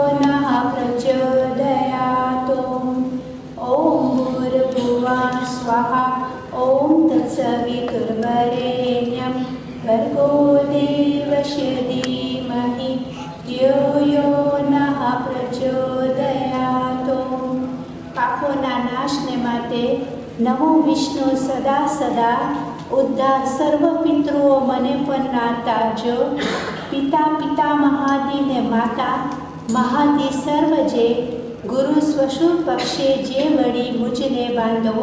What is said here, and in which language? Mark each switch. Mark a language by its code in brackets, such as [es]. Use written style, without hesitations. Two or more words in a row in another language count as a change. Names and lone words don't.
[sa] Swaha. भर्गो देवस्य धीमहि धियो यो नः प्रचोदयात्। [gu] પાપોના નાશને માટે નમો વિષ્ણુ સદા સદા ઉદ્ધાર સર્વ પિતૃઓ મને પણ ના તારજો. પિતા પિતા મહાદી ને માતા મહાદી સર્વ જે ગુરુ સ્વરૂપ પક્ષે જે વળી મુજને બાંધવો.